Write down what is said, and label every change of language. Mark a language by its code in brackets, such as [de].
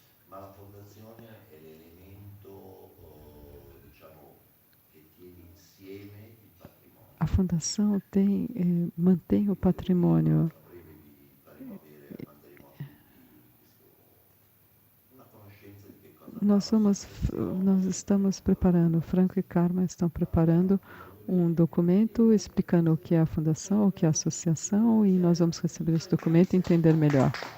[it] Ma la fondazione è l'elemento, diciamo, che tiene insieme il patrimonio. [pt] a fundação mantém o patrimônio. [it] A breve vi faremo avere, manderemo a tutti una conoscenza di che cosa [pt] Nós estamos preparando, Franco e Karma estão preparando um documento explicando o que é a fundação, o que é a associação, e nós vamos receber esse documento e entender melhor.